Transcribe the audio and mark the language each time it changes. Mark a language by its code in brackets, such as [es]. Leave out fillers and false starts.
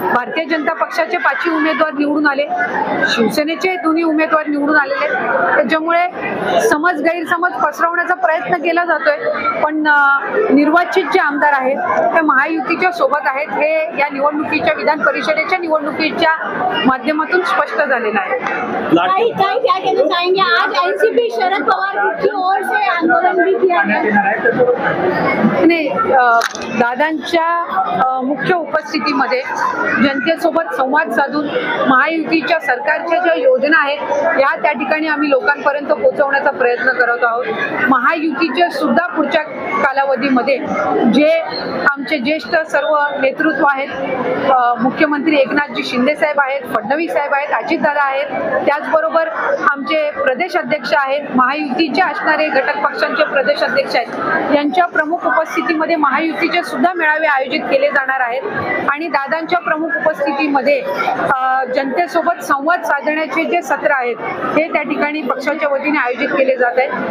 [mr] भारतीय जनता पक्षाचे 5 उमेदवार निवडून आले, शिवसेनेचे दोन्ही उमेदवार निवडून आलेले आहेत. त्याच्यामुळे गैरसमज पसरवण्याचा प्रयत्न केला जातोय, पण निर्वाचित जे आमदार आहेत ते महायुतीच्या सोबत आहेत हे या निवडणुकीच्या विधान परिषदेच्या निवडणुकीच्या माध्यमातून स्पष्ट झालेलं आहे. [hi] क्या कहना चाहेंगे? आज एनसीपी शरद पवार की ओर से आंदोलन भी किया गया. [mr] नाही, दादांच्या मुख्य उपस्थितीमध्ये जनतेसोबत संवाद साधून महायुतीच्या सरकारच्या ज्या योजना आहेत या त्या ठिकाणी आम्ही लोकांपर्यंत पोहोचवण्याचा प्रयत्न करत आहोत. महायुतीच्या सुद्धा पुढच्या कालावधीमध्ये जे आमचे ज्येष्ठ सर्व नेतृत्व आहेत, मुख्यमंत्री एकनाथजी शिंदे साहेब आहेत, फडणवीस साहेब आहेत, अजितदादा आहेत, त्याचबरोबर आमचे प्रदेश अध्यक्ष आहेत, महायुतीचे असणारे घटक पक्षांचे प्रदेश अध्यक्ष आहेत, यांच्या प्रमुख उपस्थितीमध्ये महायुतीचे सुद्धा मेळावे आयोजित केले जाणार आहेत आणि दादांच्या प्रमुख उपस्थितीमध्ये जनतेसोबत संवाद साधण्याचे जे सत्र आहेत हे त्या ठिकाणी पक्षाच्या वतीने आयोजित केले जात आहेत.